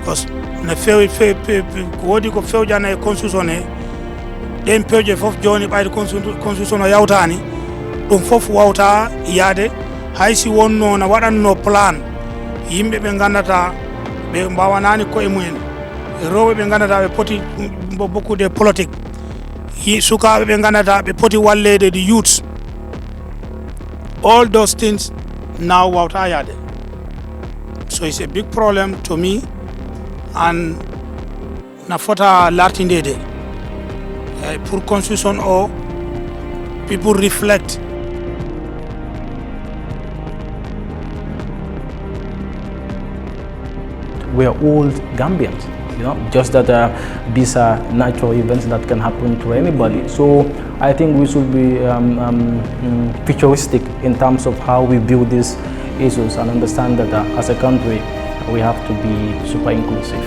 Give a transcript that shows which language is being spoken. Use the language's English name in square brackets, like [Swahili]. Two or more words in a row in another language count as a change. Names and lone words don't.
[Fula] because na fewi wodi ko fewjana e constitution e ɗen pewje fof joni ɓayde constitution o yawtani ɗum fof wawta yaade haysi wonno na waɗanno plan yimɓe ɓe gandata ɓe mbawanani koye mumen rewɓe ɓe gandata ɓe poti bokkude politique sukaɓe ɓe gandata ɓe poti wallede [English] the youths. All those things now [Fula] wawta yaade. [English] So it's a big problem to me, and [Fula] na fota lartindede pour constitution o [English] people reflect. We are all Gambians, you know, just that these are natural events that can happen to anybody. So I think we should be futuristic in terms of how we view these issues and understand that as a country we have to be super inclusive.